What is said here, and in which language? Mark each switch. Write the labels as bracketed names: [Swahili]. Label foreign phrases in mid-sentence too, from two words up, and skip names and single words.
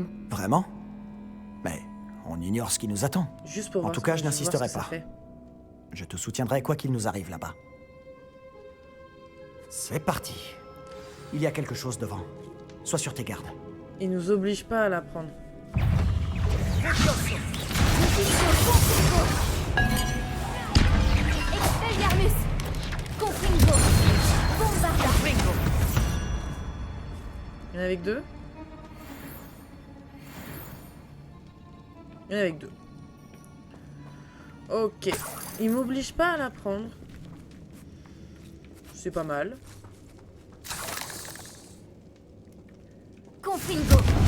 [French] Vraiment? Mais on ignore ce qui nous attend. Juste pour En voir tout ce cas, que- je voir n'insisterai ce que ça pas. fait. Je te soutiendrai quoi qu'il nous arrive là-bas. C'est parti. Il y a quelque chose devant. Sois sur tes gardes. Il nous oblige pas à l'apprendre. Expelliarmus! Confringo! Bombarda! Bingo. Il y en a avec deux. Il y en a avec deux. Ok. Il m'oblige pas à la prendre. C'est pas mal. Confringo!